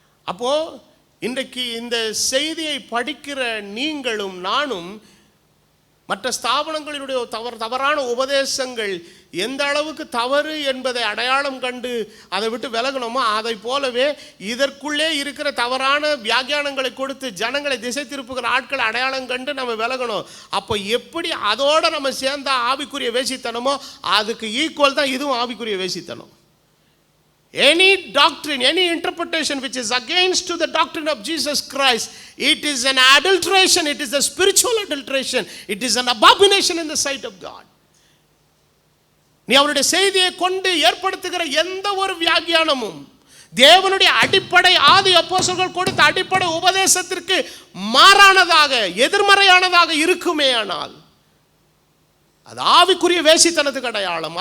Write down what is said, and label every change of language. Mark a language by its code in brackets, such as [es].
[ta] அப்போ இன்றைக்கு இந்த செய்தியை படிக்கிற நீங்களும் நானும் மற்ற ஸ்தாபனங்களினுடைய தவறான உபதேசங்கள் எந்த அளவுக்கு தவறு என்பதை அடையாளம் கண்டு அதை விட்டு விலகணுமோ அதை போலவே இதற்குள்ளே இருக்கிற தவறான வியாக்கியானங்களை கொடுத்து ஜனங்களை திசை திருப்புகிற ஆட்களை அடையாளம் கண்டு நம்ம விலகணும். அப்போ எப்படி அதோட நம்ம சேர்ந்தா ஆவிக்குரிய வேசித்தனமோ அதுக்கு ஈக்குவல் தான் இதுவும் ஆவிக்குரிய வேசித்தனம். [en] Any doctrine, any interpretation which is against to the doctrine of Jesus Christ, it is an adulteration, it is a spiritual adulteration, it is an abomination in the sight of God. [ta] நீ அவருடைய செய்தியை கொண்டு ஏற்படுத்துகிற எந்த ஒரு வியாக்கியானமும் தேவனுடைய அடிப்படை ஆதி அப்போஸ்தலர்கள் கொடுத்த அடிப்படை உபதேசத்திற்கு மாறானதாக, எதிர்மறையானதாக இருக்குமே ஆனால் அது ஆவிக்குரிய வேசித்தனத்துக்கு அடையாளம்.